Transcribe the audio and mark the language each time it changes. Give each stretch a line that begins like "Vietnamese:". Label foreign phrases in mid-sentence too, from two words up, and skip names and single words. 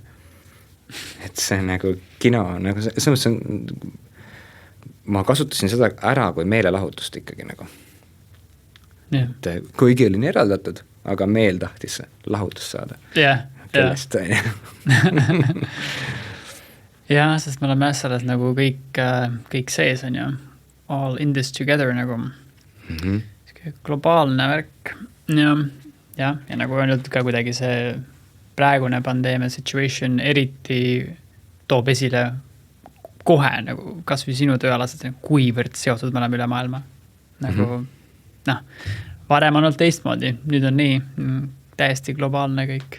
Estonian: Et see nagu kino, nagu see ma kasutasin seda ära kui meelelahutust ikkagi nagu. Et kuigi olin eraldatud, aga meel tahtis lahutust saada. Kellest on ju. Jah, sest me oleme selles nagu kõik sees on ju.
English: All in this together
Estonian: nagu globaalne värk. Ja nagu öeldud ka kuidagi see praegune pandeemia situation eriti toob esile kohe nagu kas või sinu tööalased, kuivõrd seotud me oleme üle maailma. Nagu varem on olnud teistmoodi, nüüd on nii täiesti globaalne kõik.